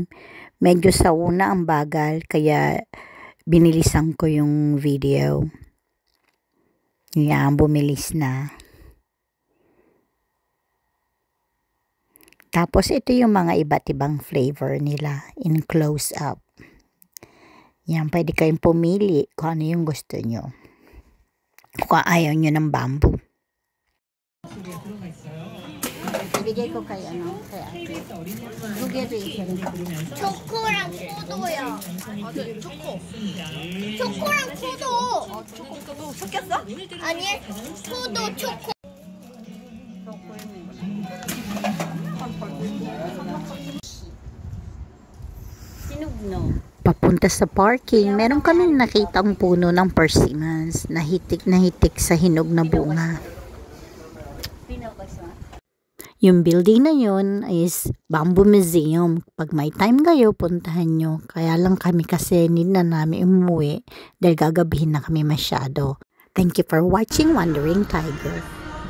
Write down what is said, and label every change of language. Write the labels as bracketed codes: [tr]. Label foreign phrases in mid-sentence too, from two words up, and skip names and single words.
[tl] Medyo sa una ang bagal, kaya binilisan ko yung video. Yan, bumilis na. Tapos ito yung mga iba't ibang flavor nila [en] in close up. [tl] Yan, pwede kayong pumili kung ano yung gusto nyo. Kung ayaw nyo ng bamboo. Ibigay ko kay kay ate. Bugyan isa rin. [ko] 초코랑 포도야. 초코. 초코랑 포도. 초코도 섞였어? 아니, 포도 초코. [tl] Papunta sa parking, meron kaming nakitang puno ng persimmons na hitik sa hinog na bunga. Yung building na yun is Bamboo Museum. Pag may time kayo, puntahan nyo. Kaya lang kami kasi hindi na namin umuwi dahil gagabihin na kami masyado. [en] Thank you for watching Wandering Tiger.